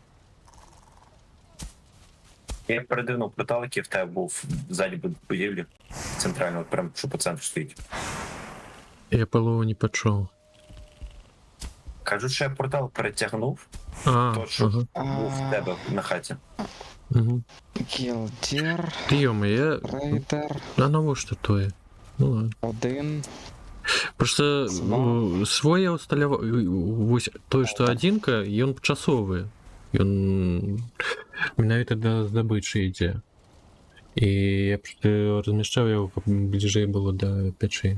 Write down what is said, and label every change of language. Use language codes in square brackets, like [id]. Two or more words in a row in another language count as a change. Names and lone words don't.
[uk] Я передивнув портал, який в тебе був ззаді будівлі центрального, прям що по центру стоїть. Я полову не почув. Кажуть, що я портал перетягнув, А, то що ага. був в тебе на хаті. Угу. Кілдір, Йома, я... рейдер, [be] А навошта тое? Ну ладно. 1. Просто Два. свой я усталяваў вось той што адзінка ён часовы ён менавіта да здабычы ідзе і я просто размяшчаў яго каб бліжэй было да пячэй.